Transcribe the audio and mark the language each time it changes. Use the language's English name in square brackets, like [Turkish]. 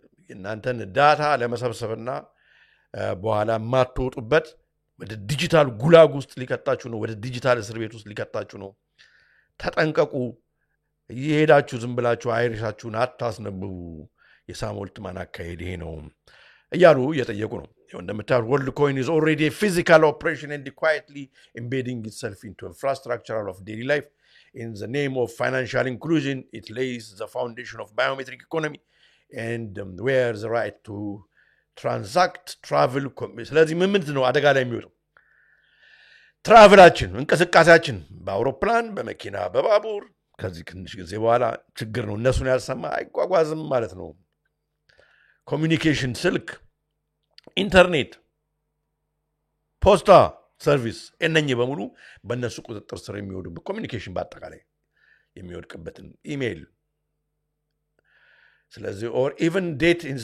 [Amharic] እናንተን ዳታ ለመሰብሰብና በኋላ ማትወጡበት ወደ ዲጂታል ጉላግ ውስጥ ሊከታችሁ ነው፣ ወደ ዲጂታል እስር ቤት ውስጥ ሊከታችሁ ነው። ተጠንቀቁ። እየሄዳችሁ ዝም ብላችሁ አይሪሻችሁን አታስነብቡ። የሳም ኦልትማን አካሄድ ይሄ ነው እያሉ እየጠየቁ ነው። እንደምታዩት ወርልድ ኮይን [English] is already a physical operation and quietly embedding itself into infrastructure of daily life. In the name of financial inclusion, it lays the foundation of biometric economy and where the right to transact travel. [Amharic] ስለዚህ ምንድን ነው አደጋ ላይ የሚወጣው? ትራቨላችን እንቅስቃሴያችን በአውሮፕላን በመኪና በባቡር ከዚህ ትንሽ ጊዜ በኋላ ችግር ነው። እነሱን ያልሰማ አይጓጓዝም ማለት ነው። ኮሚኒኬሽን፣ ስልክ፣ ኢንተርኔት፣ ፖስታ ሰርቪስ እነኚህ በሙሉ በእነሱ ቁጥጥር ስር የሚወዱበት ኮሚኒኬሽን በአጠቃላይ የሚወድቅበትን ኢሜይል። ስለዚህ [English] ኦር ኢቨን ዴት